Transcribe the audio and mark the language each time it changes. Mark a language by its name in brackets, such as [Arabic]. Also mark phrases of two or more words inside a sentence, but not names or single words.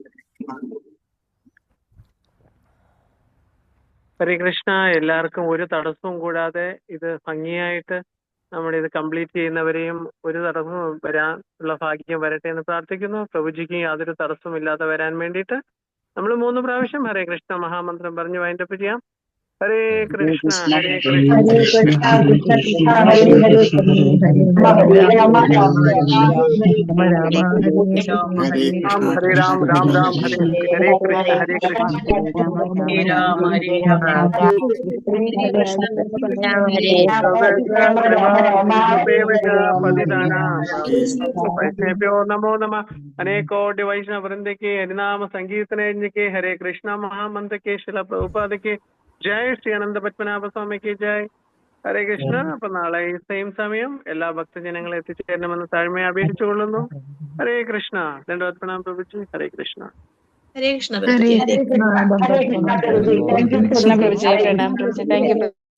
[Malayalam] ഹരേ കൃഷ്ണ. എല്ലാവർക്കും ഒരു തടസ്സവും കൂടാതെ ഇത് ഭംഗിയായിട്ട് നമ്മുടെ ഇത് കംപ്ലീറ്റ് ചെയ്യുന്നവരെയും ഒരു തടസ്സവും വരാനുള്ള ഭാഗ്യം വരട്ടെ എന്ന് പ്രാർത്ഥിക്കുന്നു. പ്രഭുജിക്ക് യാതൊരു തടസ്സവും ഇല്ലാതെ വരാൻ വേണ്ടിയിട്ട് നമ്മൾ 3 പ്രാവശ്യം ഹരേ കൃഷ്ണ മഹാമന്ത്രം പറഞ്ഞ് വൈൻഡപ്പ് ചെയ്യാം. ഹരേ കൃഷ്ണ. ഹരേ കൃഷ്ണ. ഹരേ രാം രാം രാം ഹരേ ഹരേ കൃഷ്ണ. ഹരേ കൃഷ്ണ. [Sanskrit] वैष्णव्यो नमो नमः। [Hindi] अनेकोटि वैष्णव वृंद के हरिनाम संकीर्तन के हरे कृष्णा महामंत्र के शिला प्रभुपाद के जय. श्री अनंत पद्मनाभ स्वामी की जय. [Malayalam] ഹരേ കൃഷ്ണ. അപ്പൊ നാളെ സെയിം സമയം എല്ലാ ഭക്തജനങ്ങളെ എത്തിച്ചേരണമെന്ന് താഴ്മയെ അപേക്ഷിച്ചുകൊള്ളുന്നു. ഹരേ കൃഷ്ണ. ദണ്ഡവത് പ്രണാം പ്രഭുജി. ഹരേ കൃഷ്ണ. ഹരേ കൃഷ്ണ പ്രഭുജി. ഹരേ കൃഷ്ണ പ്രഭുജി. [English] Thank you.